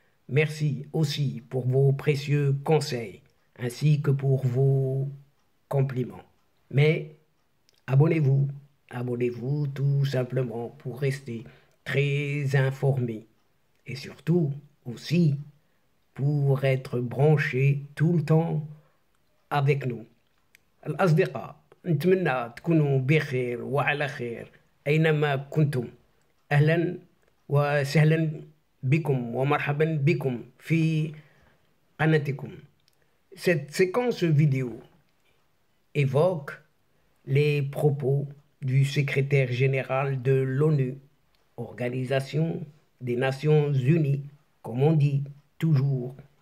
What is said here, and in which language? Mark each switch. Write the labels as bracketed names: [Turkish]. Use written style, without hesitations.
[French] Merci aussi pour vos précieux conseils, ainsi que pour vos compliments. Mais abonnez-vous, abonnez-vous tout simplement pour rester très informé et surtout aussi pour être branché tout le temps avec nous. [Arabic] الأصدقاء نتمنى تكونوا بخير وعلى خير أينما كنتم. أهلا وسهلا بكم ومرحبا بكم في قناتكم. [French] Cette séquence vidéo évoque les propos du secrétaire général de l'ONU, Organisation des Nations Unies, comme on dit toujours.